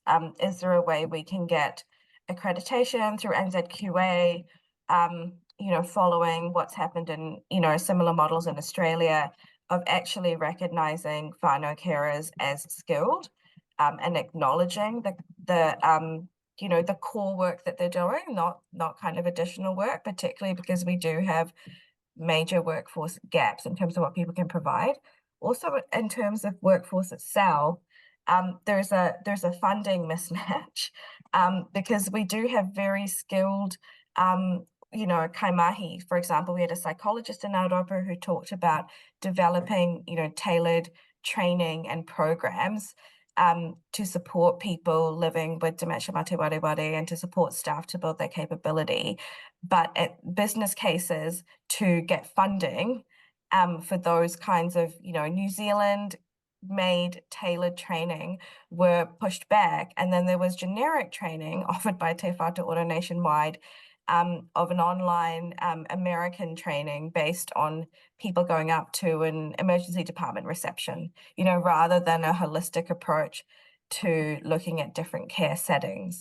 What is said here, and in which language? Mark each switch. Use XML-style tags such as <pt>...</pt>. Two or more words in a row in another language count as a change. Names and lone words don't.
<en>Is there a way we can get accreditation through NZQA, you know, following what's happened in, you know, similar models in Australia of actually recognizing whānau carers as skilled, and acknowledging the you know, the core work that they're doing, not kind of additional work, particularly because we do have major workforce gaps in terms of what people can provide. Also, in terms of workforce itself, there's a funding mismatch, because we do have very skilled, you know,</en> <mi>kai mahi.</mi> <en>For example, we had a psychologist in Aotearoa who talked about developing, you know, tailored training and programs to support people living with dementia</en> <mi>mate wareware</mi> <en>and to support staff to build their capability. But at business cases to get funding for those kinds of, you know, New Zealand made tailored training were pushed back. And then there was generic training offered by Te Whatu Ora nationwide of an online American training based on people going up to an emergency department reception, you know, rather than a holistic approach to looking at different care settings.</en>